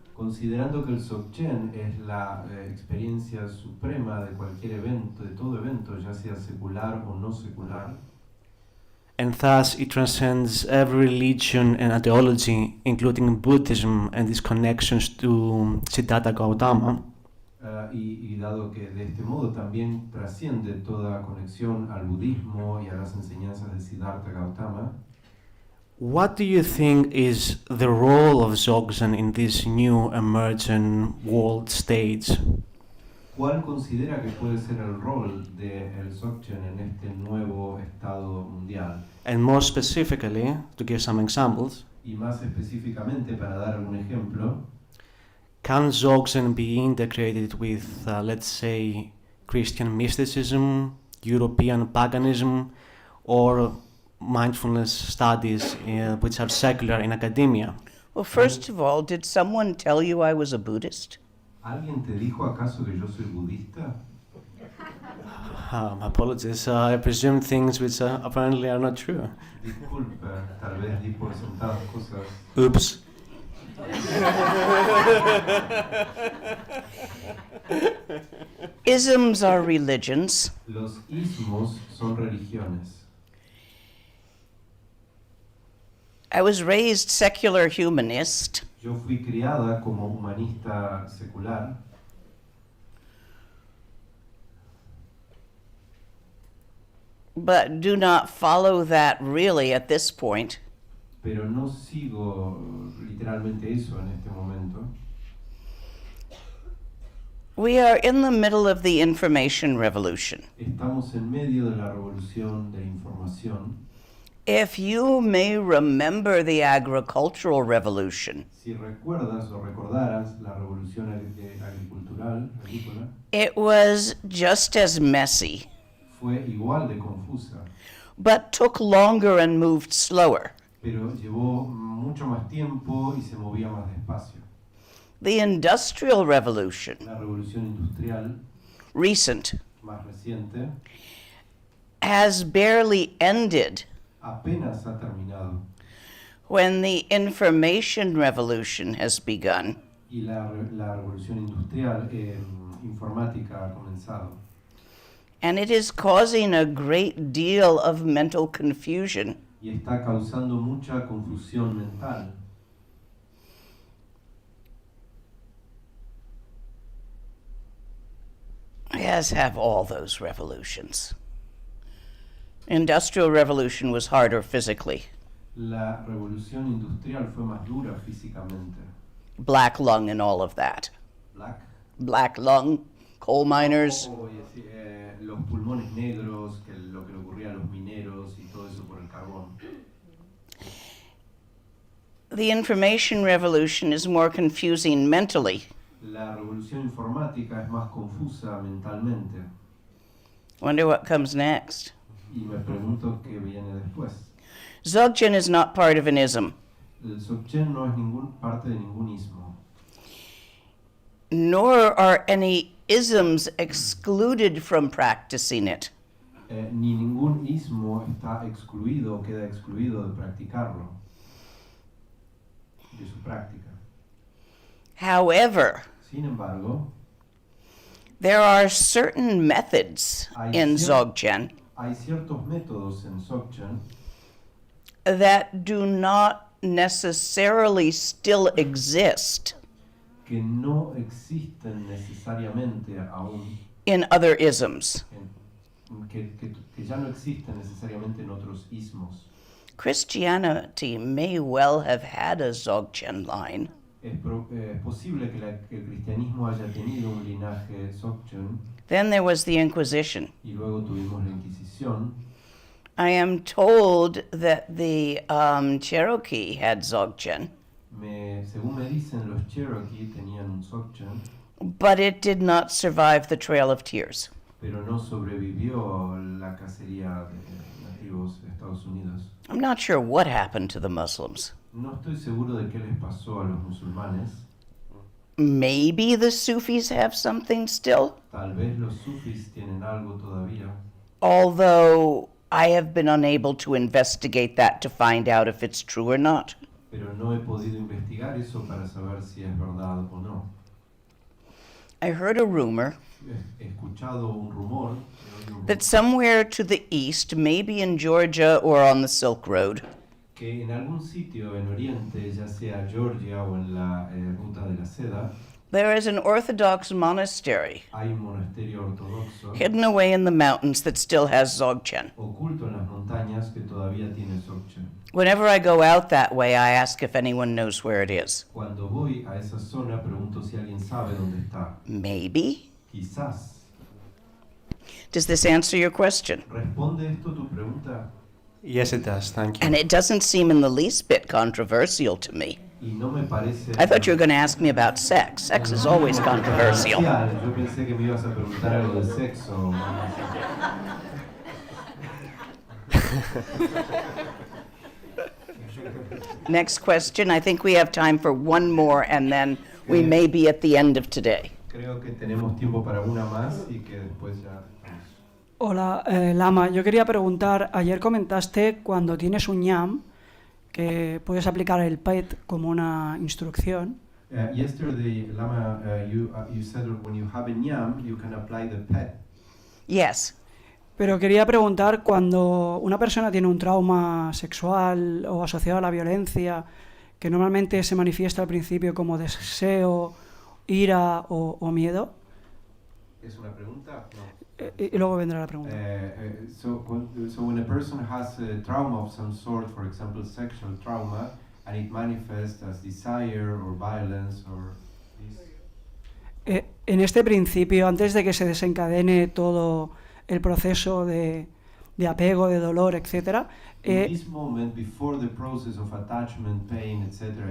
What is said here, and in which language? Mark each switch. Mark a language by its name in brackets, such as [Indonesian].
[Spanish] Considerando que el Dzogchen es la experiencia suprema de cualquier evento, de todo evento, ya sea secular o no secular, [English] and thus it transcends every religion and ideology, including Buddhism and its connections to Siddhartha Gautama, [Spanish] y dado que de este modo también trasciende toda conexión al budismo y a las enseñanzas de Siddhartha Gautama, [English] what do you think is the role of Dzogchen in this new emergent world stage? [Spanish] ¿cuál considera que puede ser el rol del Dzogchen en este nuevo estado mundial? [English] And more specifically, to give some examples, [Spanish] Y más específicamente, para dar algún ejemplo, [English] can Dzogchen be integrated with, let's say, Christian mysticism, European paganism, or mindfulness studies which are secular in academia? Well, first of all, did someone tell you I was a Buddhist? [Spanish] ¿alguien te dijo acaso que yo soy budista? [English] Apologies, I presume things which apparently are not true. [Spanish] Disculpa, tal vez di por sentadas cosas. [English] Oops. Isms are religions. [Spanish] Los ismos son religiones. [English] I was raised secular humanist. [Spanish] Yo fui criada como humanista secular. [English] But do not follow that really at this point. [Spanish] Pero no sigo literalmente eso en este momento. [English] We are in the middle of the information revolution. [Spanish] Estamos en medio de la revolución de la información. [English] If you may remember the agricultural revolution, [Spanish] Si recuerdas o recordaras la revolución agrícola, [English] it was just as messy, [Spanish] fue igual de confusa, [English] but took longer and moved slower. [Spanish] pero llevó mucho más tiempo y se movía más despacio. [English] The industrial revolution, [Spanish] La revolución industrial, [English] recent, [Spanish] más reciente, [English] has barely ended [Spanish] apenas ha terminado [English] when the information revolution has begun. [Spanish] y la revolución industrial informática ha comenzado. [English] And it is causing a great deal of mental confusion. [Spanish] Y está causando mucha confusión mental. [English] As have all those revolutions. Industrial revolution was harder physically. [Spanish] La revolución industrial fue más dura físicamente. [English] Black lung and all of that. Black lung, coal miners. [Spanish] Los pulmones negros, lo que le ocurría a los mineros y todo eso por el carbón. [English] The information revolution is more confusing mentally. [Spanish] La revolución informática es más confusa mentalmente. [English] Wonder what comes next. [Spanish] Y me pregunto qué viene después. [English] Dzogchen is not part of an ism. [Spanish] El Dzogchen no es parte de ningún ismo. [English] Nor are any isms excluded from practicing it. [Spanish] Ni ningún ismo está excluido o queda excluido de practicarlo, de su práctica. [English] However, [Spanish] Sin embargo, [English] there are certain methods in Dzogchen [Spanish] hay ciertos métodos en Dzogchen [English] that do not necessarily still exist [Spanish] que no existen necesariamente aún, [English] in other isms. [Spanish] que ya no existen necesariamente en otros ismos. [English] Christianity may well have had a Dzogchen line. [Spanish] Es posible que el cristianismo haya tenido un linaje Dzogchen. [English] Then there was the Inquisition. [Spanish] Y luego tuvimos la Inquisición. [English] I am told that the Cherokee had Dzogchen, [Spanish] Según me dicen, los Cherokee tenían un Dzogchen, [English] but it did not survive the Trail of Tears. [Spanish] pero no sobrevivió la cacería de nativos de Estados Unidos. [English] I'm not sure what happened to the Muslims. [Spanish] No estoy seguro de qué les pasó a los musulmanes. [English] Maybe the Sufis have something still, [Spanish] Tal vez los sufis tienen algo todavía, [English] although I have been unable to investigate that to find out if it's true or not. [Spanish] pero no he podido investigar eso para saber si es verdad o no. [English] I heard a rumor [Spanish] He escuchado un rumor [English] that somewhere to the east, maybe in Georgia or on the Silk Road, [Spanish] que en algún sitio en Oriente, ya sea Georgia o en la ruta de la seda, [English] there is an Orthodox monastery [Spanish] hay un monasterio ortodoxo [English] hidden away in the mountains that still has Dzogchen. [Spanish] oculto en las montañas que todavía tiene Dzogchen. [English] Whenever I go out that way, I ask if anyone knows where it is. [Spanish] Cuando voy a esa zona pregunto si alguien sabe dónde está. [English] Maybe. [Spanish] Quizás. [English] Does this answer your question? [Spanish] ¿Responde esto tu pregunta? [English] Yes, it does. Thank you. And it doesn't seem in the least bit controversial to me. [Spanish] Y no me parece... [English] I thought you were going to ask me about sex. Sex is always controversial. [Spanish] Yo pensé que me ibas a preguntar algo de sexo. [English] Next question. I think we have time for one more, and then we may be at the end of today. [Spanish] Creo que tenemos tiempo para una más y que después ya... Hola, Lama. Yo quería preguntar, ayer comentaste cuando tienes un ñam que puedes aplicar el PET como una instrucción. [English] Yesterday, Lama, you said when you have a nyam, you can apply the pet. Yes. [Spanish] Pero quería preguntar, cuando una persona tiene un trauma sexual o asociado a la violencia, que normalmente se manifiesta al principio como deseo, ira o miedo. ¿Es una pregunta? No. Y luego vendrá la pregunta. [English] So when a person has a trauma of some sort, for example, sexual trauma, and it manifests as desire or violence or this. [Spanish] En este principio, antes de que se desencadene todo el proceso de apego, de dolor, etc. [English] In this moment, before the process of attachment, pain, etc.